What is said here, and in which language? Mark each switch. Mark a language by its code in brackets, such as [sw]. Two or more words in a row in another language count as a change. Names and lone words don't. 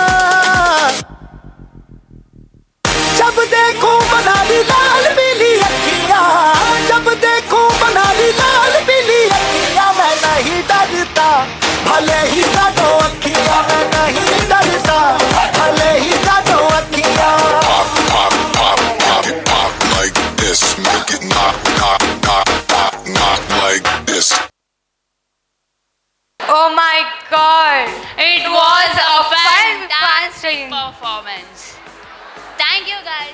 [hi] जब देखूं बना दी लाल पीली अखियां, जब देखूं बना दी लाल पीली अखियां, मैं नहीं डरता भले ही काटो अखियां, मैं नहीं डरता भले ही काटो अखियां। [en] Pop, pop, pop, pop it, pop like this, make it knock, knock, knock, knock, knock like this. Oh my God! It was a fantastic performance. Thank you guys.